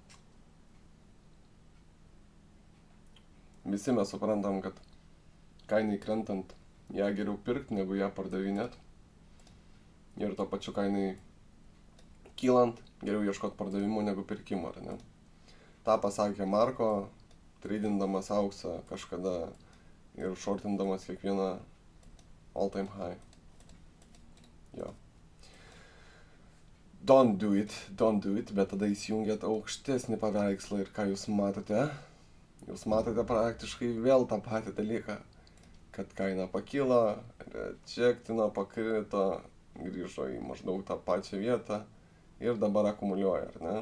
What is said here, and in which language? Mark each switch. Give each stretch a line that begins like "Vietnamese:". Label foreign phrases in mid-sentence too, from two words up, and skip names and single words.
Lithuanian: Visi mes suprantam, kad kainai krentant ją geriau pirkti, negu ją pardavinėt. Ir to pačiu kainai kylant, geriau ieškoti pardavimų negu pirkimo, ar ne? Ta pasakė Marko, tradindamas auksą kažkada ir shortindamas kiekvieną
English: all time high. Jo. Don't do it,
Lithuanian: bet tada įsijungiat aukštesnį paveikslą ir ką jūs matote? Jūs matote praktiškai vėl tą patį dalyką, kad kaina pakilo, rejectino, pakrito, grįžo į maždaug tą pačią vietą ir dabar akumuliuoja, ar ne?